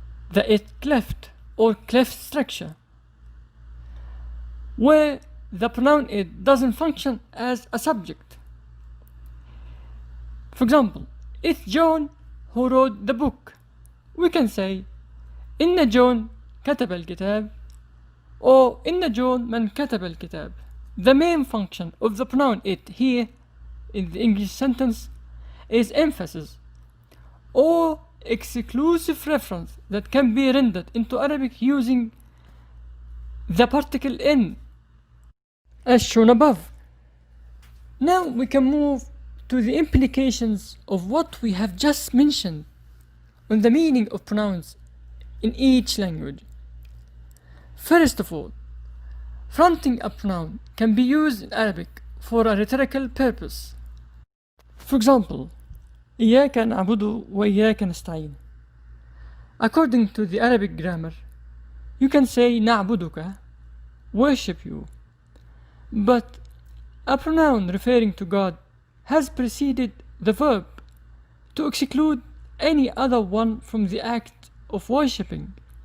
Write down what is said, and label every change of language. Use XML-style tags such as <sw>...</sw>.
<en>The it cleft or cleft structure, where the pronoun it doesn't function as a subject. For example, it's John who wrote the book. We can say</en> <ar>إن جون كتب الكتاب or إن جون من كتب الكتاب.</ar> <en>The main function of the pronoun it here in the English sentence is emphasis or exclusive reference that can be rendered into Arabic using the particle in, as shown above. Now we can move to the implications of what we have just mentioned on the meaning of pronouns in each language. First of all, fronting a pronoun can be used in Arabic for a rhetorical purpose. For example,</en> <ar>إياك نعبد وإياك نستعين.</ar> <en>According to the Arabic grammar, you can say نعبدك, worship you. But a pronoun referring to God has preceded the verb to exclude any other one from the act of worshipping.</en>